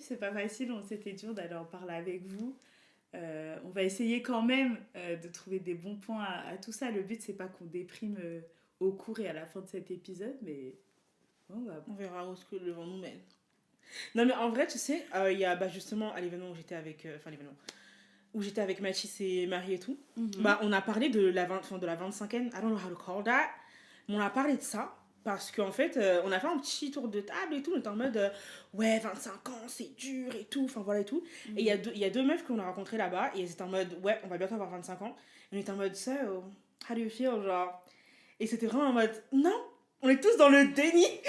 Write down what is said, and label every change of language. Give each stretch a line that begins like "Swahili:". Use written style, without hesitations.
French: C'était dur d'aller en parler avec vous. On va essayer quand même de trouver des bons points à tout ça. Le but, c'est pas qu'on déprime au cours et à la fin de cet épisode, mais bon, on verra où ce que le vent nous mène. Non, mais en vrai, tu sais, il y a justement à l'événement où j'étais avec. Où j'étais avec Mathis et Marie et tout. Bah, on a parlé de la 25e.
English: I don't know how to call that.
French: Mais on a parlé de ça. Parce qu'en fait, on a fait un petit tour de table et tout. On était en mode, ouais, 25 ans, c'est dur et tout. Enfin, voilà et tout. Et il y a deux meufs qu'on a rencontrées là-bas. Et elles étaient en mode, ouais, on va bientôt avoir 25 ans. Et on était en mode,
English: so, how do you feel?
French: Genre. Et c'était vraiment en mode, non, on est tous dans le déni.